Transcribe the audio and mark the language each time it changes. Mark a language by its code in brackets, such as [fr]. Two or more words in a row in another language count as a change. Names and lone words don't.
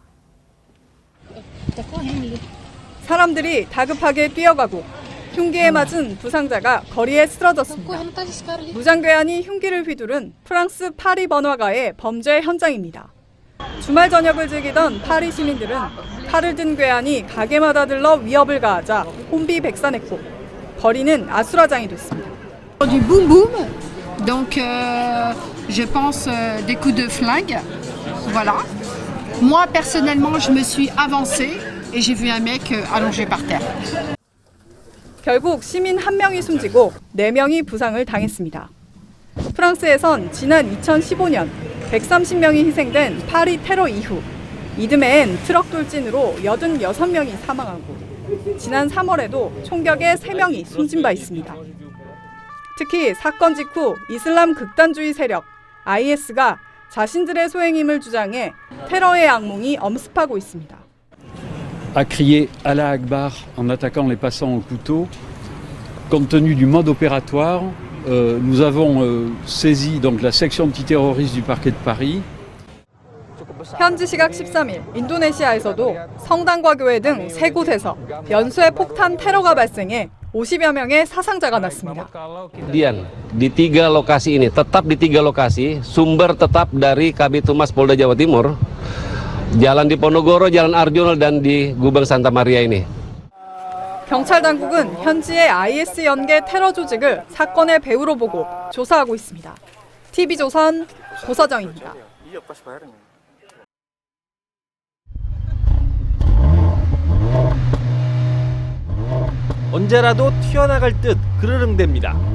[ko] 사람들이 다급하게 뛰어가고 흉기에 맞은 부상자가 거리에 쓰러졌습니다. 무장괴한이 흉기를 휘두른 프랑스 파리 번화가의 범죄 현장입니다. 주말 저녁을 즐기던 파리 시민들은 칼을 든 괴한이 가게마다 들러 위협을 가하자 혼비백산했고 거리는 아수라장이 됐습니다. [fr] Du boum boum, donc je pense des coups de flingue, voilà. Moi personnellement je me suis avancée et j'ai vu un mec allongé par terre. [ko] 결국 시민 1명이 숨지고 4명이 부상을 당했습니다. 프랑스에선 지난 2015년 130명이 희생된 파리 테러 이후 이듬해엔 트럭 돌진으로 86명이 사망하고 지난 3월에도 총격에 3명이 숨진 바 있습니다. 특히 사건 직후 이슬람 극단주의 세력 IS가 자신들의 소행임을 주장해 테러의 악몽이 엄습하고 있습니다. [fr] a crié [ar] الله أكبر [fr] en attaquant les passants au couteau. Compte tenu du mode opératoire, nous avons saisi donc la section antiterroriste du parquet de Paris. [ko] 현지 시각 13일 인도네시아에서도 성당과 교회 등 3곳에서 연쇄 폭탄 테러가 발생해 50여 명의 사상자가 났습니다. [id] Kemudian di 3 lokasi ini, tetap di 3 lokasi, sumber tetap dari Kabid Humas Polda Jawa Timur. Jalan di Ponorogo, Jalan Arjuna dan di Gubeng Santa Maria ini. [ko] 경찰 당국은 현지의 IS 연계 테러 조직을 사건의 배후로 보고 조사하고 있습니다. TV조선 고서정입니다. 언제라도 튀어나갈 듯 그르릉댑니다.